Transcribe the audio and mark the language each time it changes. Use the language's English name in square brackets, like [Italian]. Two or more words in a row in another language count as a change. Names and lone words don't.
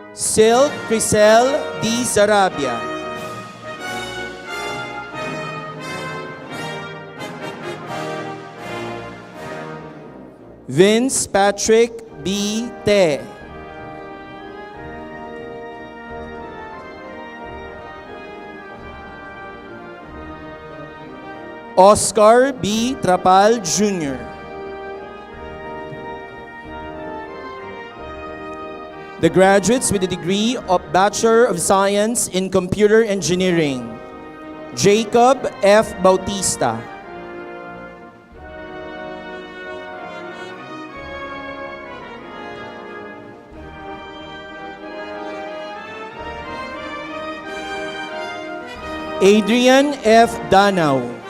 [English] Silk Crisel D. Sarabia. Vince Patrick B. Te. Oscar B. Trapal Jr. The graduates with the degree of Bachelor of Science in Computer Engineering, Jacob F. Bautista. Adrian F. Danau.